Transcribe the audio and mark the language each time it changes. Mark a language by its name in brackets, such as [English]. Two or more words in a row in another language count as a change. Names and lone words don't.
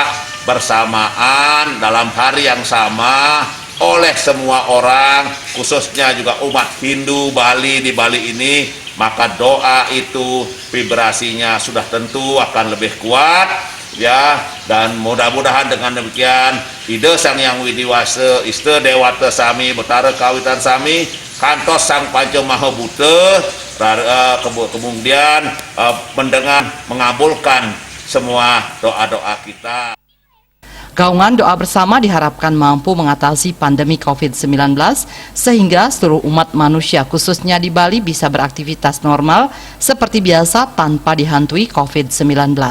[Indonesian] bersamaan dalam hari yang sama oleh semua orang, khususnya juga umat Hindu Bali di Bali ini, maka doa itu vibrasinya sudah tentu akan lebih kuat ya, dan mudah-mudahan dengan demikian Ida Sang Yang Widiwasa Ista Dewata Sami Betara Kawitan Sami kantos Sang Panca Maha Buta kemudian mendengar mengabulkan semua doa-doa kita. Gaungan doa bersama diharapkan mampu mengatasi pandemi COVID-19 sehingga seluruh umat manusia khususnya di Bali bisa beraktivitas normal seperti biasa tanpa dihantui COVID-19.